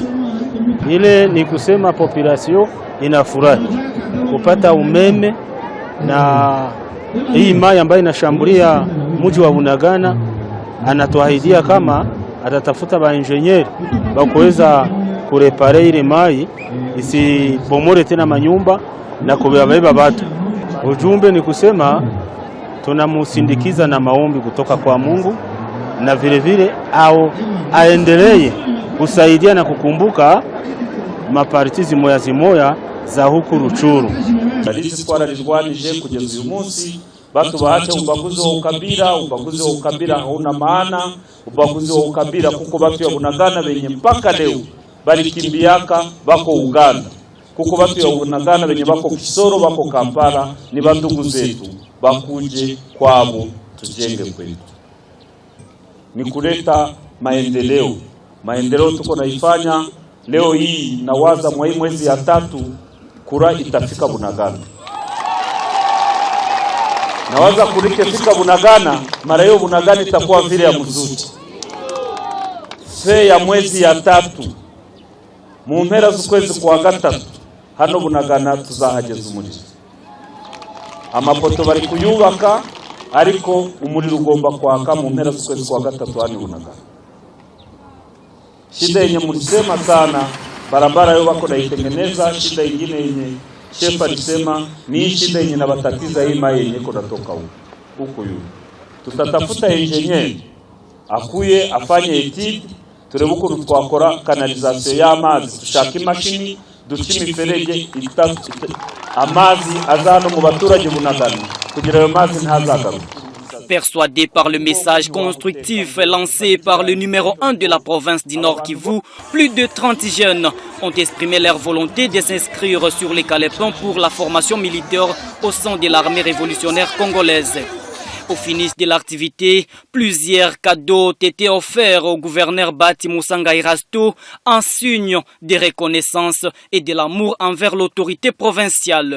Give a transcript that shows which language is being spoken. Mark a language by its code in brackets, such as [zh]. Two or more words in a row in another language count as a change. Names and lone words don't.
[sw] Ile ni kusema population inafurahi kupata umeme, na hii mai ambayo inashambulia mji wa Bunagana, anatuahidia kama atatafuta ba engineer ba kuweza kurepare ile mai isibomore tena manyumba na kubeba watu. Ujumbe ni kusema tunamusindikiza na maombi kutoka kwa Mungu, na vile vile aendelee kusaidia na kukumbuka mapartizi moya za huku Ruchuru. [rw] Sisi twararirwanije kugeza uyu munsi, [sw] batu baache ubaguzi wa ukabila. Ubaguzi wa ukabila hauna maana, ubaguzi wa ukabila kuko batu ya Bunagana benye mpaka leo balikimbiaka bako Uganda, kuko batu ya Bunagana benye bako Kisoro, bako Kampala, ni bandugu zetu, bakuje kwabo tujenge kwetu. Ni kuleta maendeleo. Maendeleo tuko naifanya leo hii, na waza mwezi ya 3 kura itafika Bunagana. Na waza kurike fika Bunagana, mara hiyo Bunagana itakuwa vile ya Muzuti. Fe ya mwezi ya 3 [rw] mu mpera z'ukwezi kwa 3 hano Bunagana tuzahageza umuriro. Amapoto bari kuyubaka, ariko umuriro ugomba kwaka mu mpera z'ukwezi kwa 3 hano Bunagana. [sw] Shida yenye mulisema sana, barabara yo bako naitengeneza. Shida ingine yenye chef alisema ni shida yenye nabatatiza hii mai yenye kunatoka huko yu. Tutatafuta engineer akuye afanye etide [rw] turebe ukuntu twakora kanalizasiyo y'amazi, dushaka imashini duca imiferege amazi azano mu baturage Bunagana kugira ayo mazi ntazagaruke. [fr] Persuadé par le message constructif lancé par le numéro 1 de la province du Nord Kivu, plus de 30 jeunes ont exprimé leur volonté de s'inscrire sur les calépons pour la formation militaire au sein de l'armée révolutionnaire congolaise. Au finish de l'activité, plusieurs cadeaux ont été offerts au gouverneur Bati Musanga Erasto en signe de reconnaissance et de l'amour envers l'autorité provinciale.